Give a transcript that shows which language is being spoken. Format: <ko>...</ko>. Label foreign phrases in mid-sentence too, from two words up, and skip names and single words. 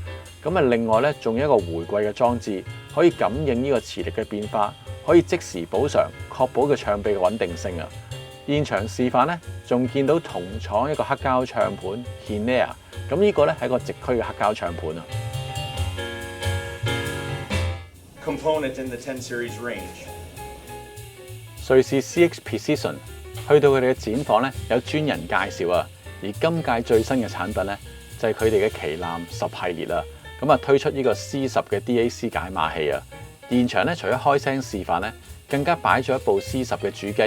<yue>咁啊，另外咧仲有一個回饋嘅裝置，可以感應呢個磁力嘅變化，可以即時補償，確保個唱臂嘅穩定性啊。現場示範咧，仲見到同廠一個黑膠唱盤 Hinea， 咁呢個咧係一個直驅嘅黑膠唱盤啊。</yue> <en>Component in the 10 series range。</en> <yue>瑞士 CX Precision 去到佢哋嘅展房咧，有專人介紹啊。而今屆最新嘅產品咧，就係佢哋嘅旗艦10系列啦。咁啊推出呢個 C10 嘅 DAC 解碼器啊。現場咧除咗開聲示範咧，更加擺咗一部 C10 嘅主機。</yue>